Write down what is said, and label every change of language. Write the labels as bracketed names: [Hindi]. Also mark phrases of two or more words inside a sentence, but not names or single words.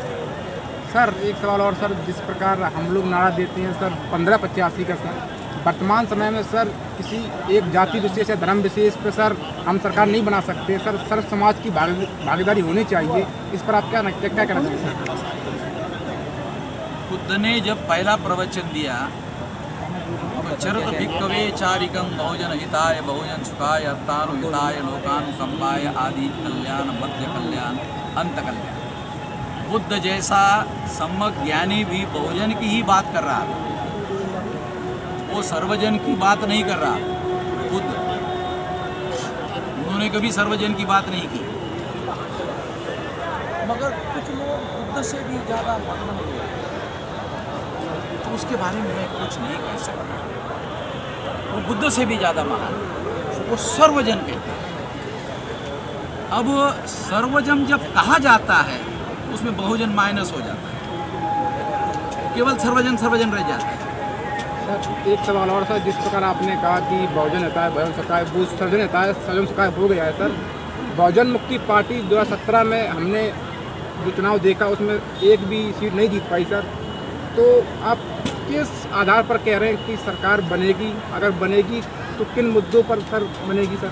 [Hindi] सर एक सवाल और सर, जिस प्रकार हम लोग नारा देते हैं सर 1585 का सर, वर्तमान समय में सर किसी एक जाति विशेष या धर्म विशेष पर सर हम सरकार नहीं बना सकते सर, सर्व समाज की भागीदारी होनी चाहिए, इस पर आप क्या कहना चाहिए सर? बुद्ध ने जब पहला प्रवचन दिया तो [Pali] चरत भिक्कवे चारिकं बहुजन हिताय बहुजन सुखाय अत्तानु हिताय लोकानु संपाय आदि कल्याण मध्य कल्याण अंत कल्याण। [Hindi] बुद्ध जैसा सम्यक ज्ञानी भी बहुजन की ही बात कर रहा था, वो सर्वजन की बात नहीं कर रहा। बुद्ध उन्होंने कभी सर्वजन की बात नहीं की, मगर कुछ लोग बुद्ध से भी ज़्यादा महान हुए, तो उसके बारे में मैं कुछ नहीं कह सकता। वो बुद्ध से भी ज़्यादा महान, वो सर्वजन कहते हैं। अब सर्वजन जब कहा जाता है उसमें बहुजन माइनस हो जाता है, केवल सर्वजन रह जाता है। सर एक सवाल और सर, जिस प्रकार आपने कहा कि [Pali] बहुजन हिताय [Hindi] है [Pali] बहुजन सुखाय, [Hindi] वो [Pali] सर्वजन हिताय [Hindi] है [Pali] सर्वजन सुखाय [Hindi] हो गया है सर। बहुजन मुक्ति पार्टी 2017 में हमने जो चुनाव देखा उसमें एक भी सीट नहीं जीत पाई सर, तो आप किस आधार पर कह रहे हैं कि सरकार बनेगी? अगर बनेगी तो किन मुद्दों पर सर बनेगी सर?